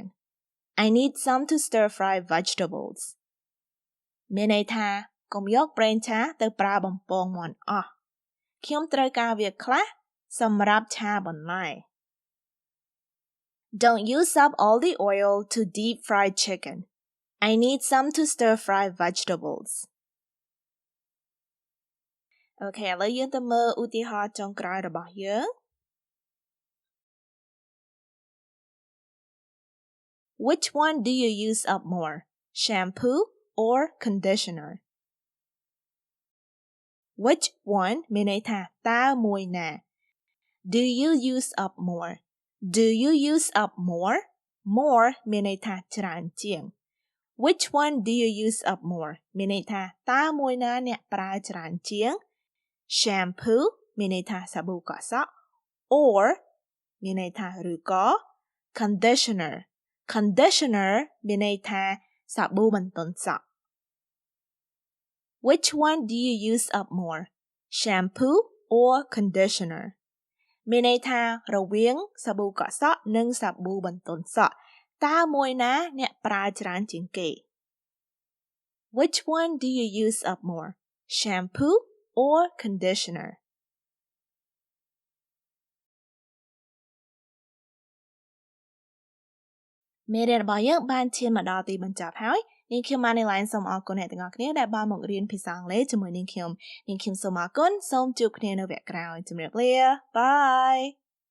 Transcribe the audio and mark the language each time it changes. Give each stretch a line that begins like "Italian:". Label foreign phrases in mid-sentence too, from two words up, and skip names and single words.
English: I need some to stir fry vegetables.
Khmer: មានន័យថាកុំយកប្រេងឆាទៅប្រើបំពងមាន់អស់ខ្ញុំត្រូវការវាខ្លះសម្រាប់ឆាបន្លែ
English: Don't use up all the oil to deep fry chicken. I need some to stir fry vegetables.
Khmer: អូខេឥឡូវយើងទៅមើលឧទាហរណ៍ចុងក្រោយរបស់យើង
English: Which one do you use up more? Shampoo or conditioner? Which one
Khmer: មានន័យថាតើមួយណា
English: Do you use up more? Do you use up more? More
Khmer: មានន័យថាច្រើនជាង
English: Which one do you use up more?
Khmer: មានន័យថាតើមួយណាអ្នកប្រើច្រើនជាង Shampoo មានន័យថាសាប៊ូកក់សក់ or មានន័យថាឬក៏ Conditioner មានន័យថាសាប៊ូបន្ទន់សក់
English: Which one do you use up more? Shampoo or conditioner?
Khmer: មានន័យថារវាងសាប៊ូកក់សក់និងសាប៊ូបន្ទន់សក់តើមួយណាអ្នកប្រើច្រើនជាងគេ
English: Which one do you use up more? Shampoo or conditioner?
Khmer: មេរៀនរបស់យើងបានឈានមកដល់ទីបញ្ចប់ហើយនាងខ្ញុំ Manylen សូមអរគុណអ្នកទាំងអស់គ្នាដែលបានមករៀនភាសាអង់គ្លេសជាមួយនាងខ្ញុំសូមអរគុណសូមជួបគ្នានៅវគ្គក្រោយជម្រាបលា Bye